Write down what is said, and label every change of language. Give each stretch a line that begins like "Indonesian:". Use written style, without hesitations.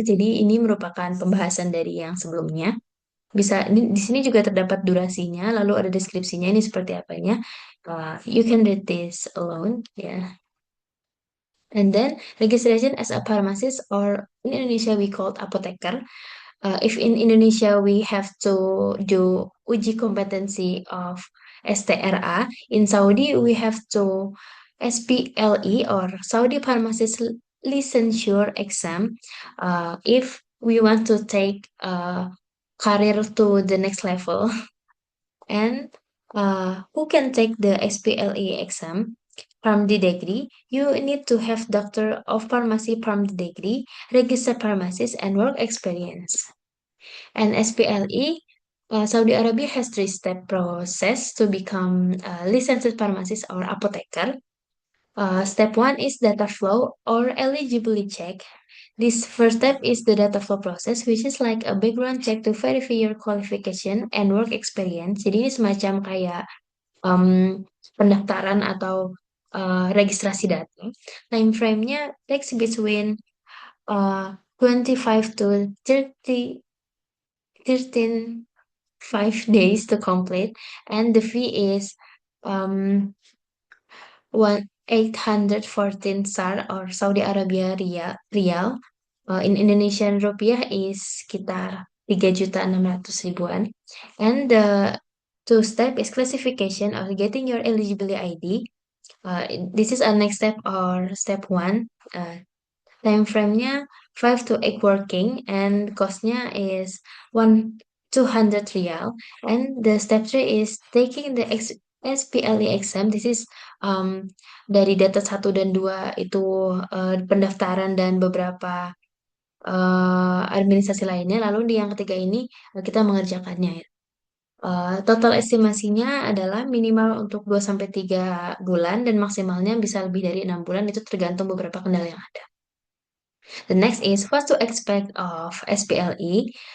Indonesian: Jadi ini merupakan pembahasan dari yang sebelumnya. Bisa di sini juga terdapat durasinya, lalu ada deskripsinya ini seperti apanya.
English: You can read this alone, ya. And then registration as a pharmacist or in Indonesia we called apoteker. If in Indonesia we have to do uji kompetensi of STRA, in Saudi we have to SPLE or Saudi Pharmacist Licensure exam. If we want to take career to the next level, and who can take the SPLE exam? From the degree, you need to have Doctor of Pharmacy from the degree, registered pharmacist, and work experience. And SPLE, Saudi Arabia has three-step process to become a licensed pharmacist or apotheker. Step one is data flow or eligibility check. This first step is the data flow process, which is like a background check to verify your qualification and work experience.
Indonesian: Jadi ini semacam kayak pendaftaran atau registrasi data.
English: Time frame-nya takes between 25 to 13 5 days to complete, and the fee is um 814 SAR or Saudi Arabia rial. In Indonesian rupiah is
Indonesian: sekitar 3.600.000-an.
English: And the two step is classification or getting your eligibility ID. This is a next step or step one. Time frame-nya 5 to 8 working and cost-nya is 200 rial. And the step 3 is taking the SPLE exam. This is
Indonesian: dari data 1 dan 2 itu pendaftaran dan beberapa administrasi lainnya. Lalu di yang ketiga ini kita mengerjakannya ya. Total estimasinya adalah minimal untuk 2 sampai 3 bulan dan maksimalnya bisa lebih dari 6 bulan, itu tergantung beberapa kendala yang ada.
English: The next is what to expect of SPLE.